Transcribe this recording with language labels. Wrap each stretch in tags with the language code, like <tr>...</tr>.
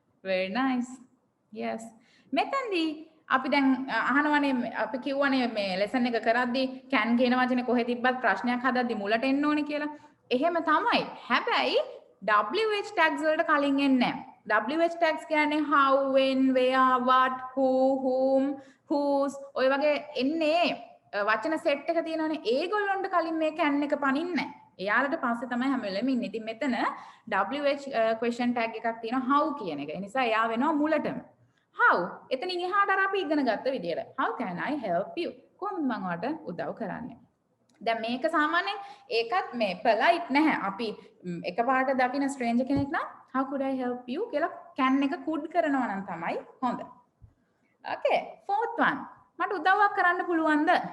<si>very nice yes මෙතනදී අපි දැන් අහනවනේ අපි කිව්වනේ මේ ලෙසන් එක කරද්දී can කියන වචනේ කොහෙ තිබ්බත් ප්‍රශ්නයක් හදද්දී මුලට එන්න ඕනේ කියලා. එහෙම තමයි. හැබැයි WH tags වලට කලින් එන්නේ නැහැ. WH tags කියන්නේ how, when, where, what, who, whom, whose ඔය වගේ එන්නේ වචන සෙට් එක තියෙනවනේ. ඒගොල්ලොන්ට කලින් මේ can එක පනින්නේ නැහැ. එයාලට පස්සේ තමයි හැම වෙලෙම ඉන්නේ. ඉතින් මෙතන WH question tag එකක් තියෙනවා how කියන එක. ඒ නිසා එයා වෙනවා මුලටම. How එතනින් එහාට අර අපි ඉගෙන ගත්ත විදියට</si> <en>how can I help you</en> <si>කොහොමද මම ඔයාලට උදව් කරන්නේ දැන් මේක සාමාන්‍යයෙන් ඒකත් මේ polite නැහැ අපි එකපාරට දකින stranger කෙනෙක් නම්</si> <en>how could I help you</en> <si>කියලා can එක could කරනවා නම් තමයි හොඳ</si> <en>okay fourth one</en> <si>මට උදව්වක් කරන්න පුළුවන්ද</si>